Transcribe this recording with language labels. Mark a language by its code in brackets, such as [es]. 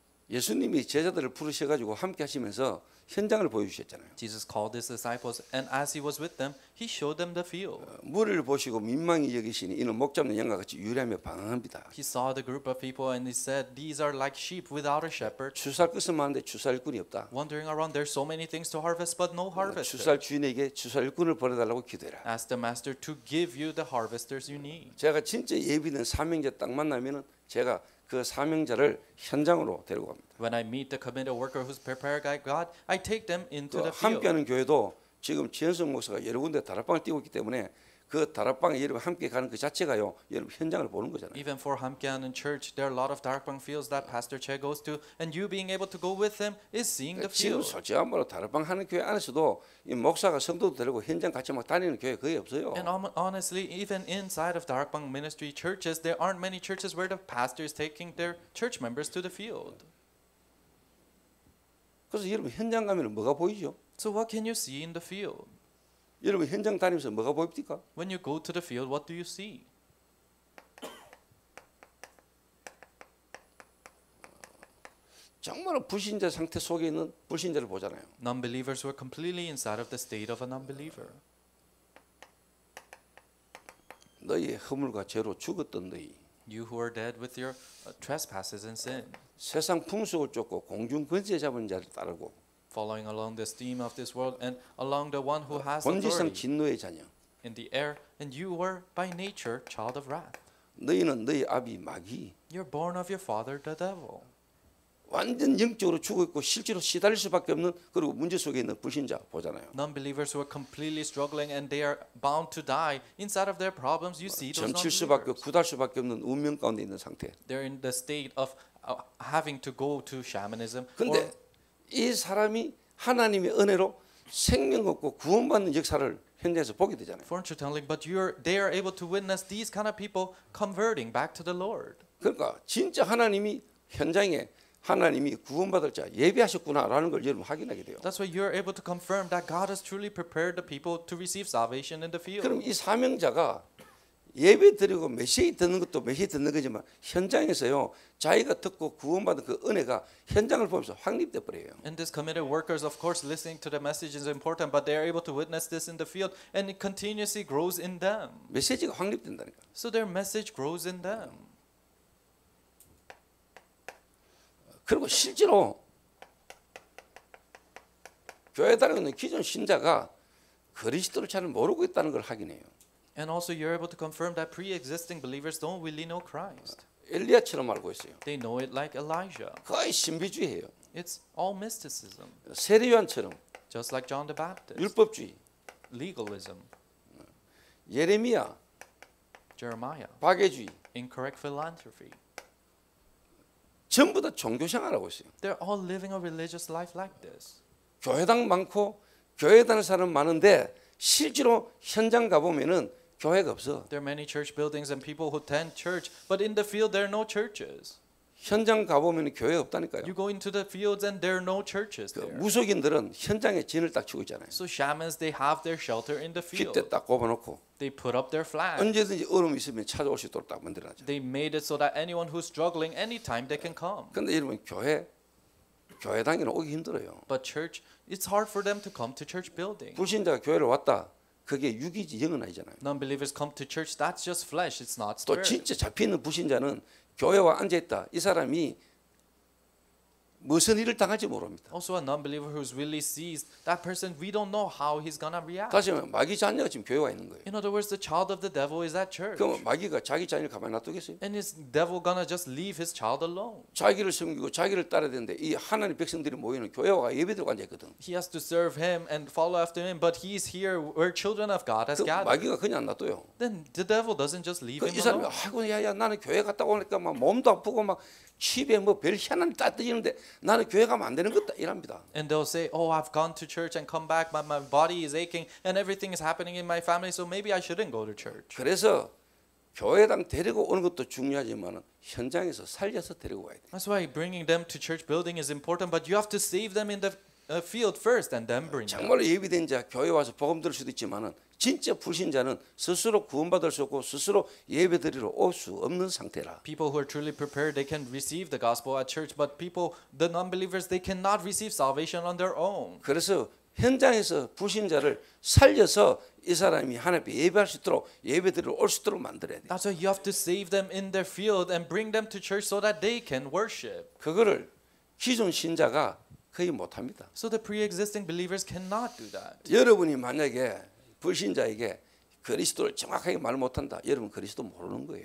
[ko] 예수님이 제자들을 부르셔가지고 함께 하시면서 현장을 보여주셨잖아요. [en] Jesus called his disciples, and as he was with them, he showed them the field. [ko] 무리를 보시고 민망히 여기시니 이는 목 잡는 양과 같이 유리하며 방황합니다. [en] He saw the group of people, and he said, "These are like sheep without a shepherd, [ko] 추수할 것은 많은데 추수할 일꾼이 없다. [en] wandering around. There's so many things to harvest, but no harvester. [ko] 추수할 주인에게 추수할 일꾼을 보내달라고 기도해라. [en] Ask the master to give you the harvesters you need." [ko] 제가 진짜 예비된 사명자 딱 만나면은 제가 그 사명자를 현장으로 데리고 갑니다. [en] When I meet the committed worker who's prepared by God, I take them into 그 [ko] 함께하는 교회도 지금 지현성 목사가 여러 군데 다락방을 띄고 있기 때문에 그 다락방에 여러분 함께 가는 그 자체가요, 여러분 현장을 보는 거잖아요. [en] Even for Hamkyanan Church, there are a lot of darakbang fields that Pastor Che goes to, and you being able to go with him is seeing the [ko] 지금 [en] field. [ko] 솔직한 말로 다락방 하는 교회 안에서도 이 목사가 성도도 데리고 현장 같이 막 다니는 교회 거의 없어요. [en] And honestly, even inside of darakbang ministry churches, there aren't many churches where the pastor is taking their church members to the field. [ko] 그래서 여러분 현장 가면 뭐가 보이죠? [en] So what can you see in the field? [ko] 여러분 현장 다니면서 뭐가 보입니까? [en] When you go to the field, what do you see? [ko] 정말 불신자 상태 속에 있는 불신자를 보잖아요. [en] Non-believers were completely inside of the state of a non-believer. [ko] 너희의 허물과 죄로 죽었던 너희, [en] You who are dead with your trespasses and sin, [ko] 세상 풍속을 쫓고 공중 권세 잡은 자를 따르고 [en] following along the stream of this world and along the one who has [ko] 본질상 [en] authority [ko] 진노의 자녀. [en] in the air, and you were by nature child of wrath. [ko] 너희는 너희 아비 마귀. [en] You're born of your father, the devil. [ko] 완전 영적으로 죽어 있고 실제로 시달릴 수밖에 없는 그리고 문제 속에 있는 불신자 보잖아요. [en] Non-believers who are completely struggling and they are bound to die inside of their problems. You see those [ko] 점칠 수밖에 [en] non-believers. [ko] 굳을 수밖에 없는 운명 가운데 있는 상태. [en] They're in the state of having to go to shamanism. [ko] 근데 이 사람이 하나님의 은혜로 생명 얻고 구원받는 역사를 현장에서 보게 되잖아요. [en] Fortune telling, but they are able to witness these kind of people converting back to the Lord. [ko] 그러니까 진짜 하나님이 현장에 하나님이 구원받을 자 예비하셨구나라는 걸 여러분 확인하게 돼요. [en] That's why you're able to confirm that God has truly prepared the people to receive salvation in the field. [ko] 그럼 이 사명자가 예배 드리고 메시지 듣는 것도 메시지 듣는 거지만 현장에서요 자기가 듣고 구원받은 그 은혜가 현장을 보면서 확립돼 버려요. [en] And these committed workers, of course, listening to the message is important, but they are able to witness this in the field, and it continuously grows in them. [ko] 메시지가 확립된다니까. [en] So their message grows in them. [ko] 그리고 실제로 교회 다니는 기존 신자가 그리스도를 잘 모르고 있다는 걸 확인해요. [en] And also you're able to confirm that pre-existing believers don't really know Christ. [ko] 엘리야처럼 알고 있어요. [en] They know it like Elijah. [ko] 거의 신비주의예요. [en] It's all mysticism, [ko] 세례요한처럼 [en] just like John the Baptist. [ko] 율법주의. [en] Legalism, [ko] 예레미야 [en] Jeremiah, [ko] 박애주의. [en] incorrect philanthropy. [ko] 전부 다 종교생활하고 있어요. [en] They're all living a religious life like this. [ko] 교회당 많고 교회 다니는 사람 많은데 실제로 현장 가보면은 교회가 없어. [en] There are many church buildings and people who attend church, but in the field there are no churches. [ko] 현장 가보면 교회 없다니까요. [en] You go into the fields and there are no churches 그 there. [ko] 무속인들은 현장에 진을 딱 치고 있잖아요. [en] So shamans, they have their shelter in the field. [ko] 깃대 딱 꼽아놓고 [en] They put up their flag. [ko] 언제든지 어려움이 있으면 찾아올 수 있도록 딱 만들어놨죠. [en] They made it so that anyone who's struggling, anytime they can come. [ko] 근데 여러분 교회당에는 오기 힘들어요. [en] But church, it's hard for them to come to church building. [ko] 불신자가 교회를 왔다. 그게 육이지 영은 아니잖아요. [en] Non-believers come to church, that's just flesh, it's not [ko] 또 [en] spirit. [ko] 진짜 잡혀있는 불신자는 교회와 앉아있다. 이 사람이 무슨 일을 당할지 모릅니다. [en] Also a non-believer who's really seized, that person, we don't know how he's gonna react. [ko] 다시 말하면 마귀 자녀가 지금 교회에 와 있는 거예요. [en] In other words, the child of the devil is at church. [ko] 그럼 마귀가 자기 자녀를 가만히 놔두겠어요? [en] And is devil gonna just leave his child alone? [ko] 자기를 섬기고 자기를 따라야 되는데 이 하나님 백성들이 모이는 교회와 예배드리고 앉아있거든. [en] He has to serve him and follow after him, but he's here where children of God has 그 gathered. [ko] 마귀가 그냥 안 놔둬요. [en] Then the devil doesn't just leave him [ko] 이 사람이 [en] alone. [ko] 아이고 야야 나는 교회 갔다 오니까 막 몸도 아프고 막 집에 뭐 별 희한한 따뜻해지는데 나는 교회 가면 안 되는 것다 이랍니다. [en] And they'll say, oh, I've gone to church and come back, my body is aching and everything is happening in my family, so maybe I shouldn't go to church. [ko] 그래서 교회당 데리고 오는 것도 중요하지만 현장에서 살려서 데리고 와야 돼. [en] That's why bringing them to church building is important, but you have to save them in the field first and then bring them. [ko] 정말로 예비된 자 교회 와서 복음 들을 수도 있지만은 진짜 불신자는 스스로 구원받을 수 없고 스스로 예배드리러 올 수 없는 상태라. [en] People who are truly prepared, they can receive the gospel at church, but people, the non-believers, they cannot receive salvation on their own. [ko] 그래서 현장에서 불신자를 살려서 이 사람이 하나님 앞에 예배할 수 있도록 예배드리러 올 수 있도록 만들어야 돼. [en] That's why you have to save them in their field and bring them to church so that they can worship. [ko] 그거를 기존 신자가 거의 못합니다. [en] So the pre-existing believers cannot do that. [ko] 여러분이 만약에 불신자에게 그리스도를 정확하게 말 못한다. 여러분 그리스도 모르는 거예요.